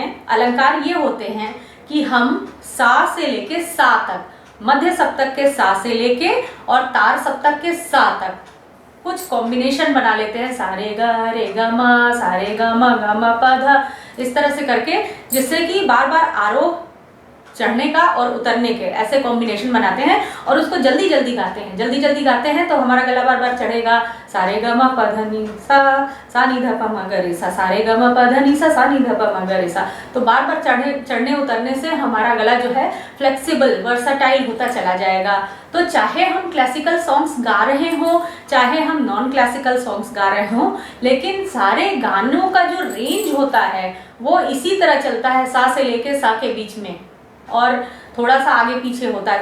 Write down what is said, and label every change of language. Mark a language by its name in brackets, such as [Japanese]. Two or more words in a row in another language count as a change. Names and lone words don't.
[Hindi] अलंकार ये होते हैं कि हम सा से लेके सा तक, मध्य सप्तक के सा से लेके और तार सप्तक के सा तक कुछ कॉम्बिनेशन बना लेते हैं, सा रे ग म ग म प ध, इस तरह से करके, जिससे कि बार बार आरोह चढ़ने का और उतरने के ऐसे कॉम्बिनेशन बनाते हैं और उसको जल्दी जल्दी गाते हैं तो हमारा गला बार बार चढ़ेगा। सा रे ग म प ध नि सा नि ध प म ग रे सा, सा रे ग म प ध नि सा नि ध प म ग रे सा। तो बार बार चढ़ने उतरने से हमारा गला जो है [English] flexible, versatile [Hindi] होता चला जाएगा। तो चाहे हम [English] classical songs [Hindi] गा रहे हों, चाहे हम [English] non classical songs [Hindi] गा रहे हों, लेकिन सारे गानों का जो रेंज होता है वो इसी तरह चलता है, सा से लेके सा के बीच में और थोड़ा सा आगे पीछे होता है।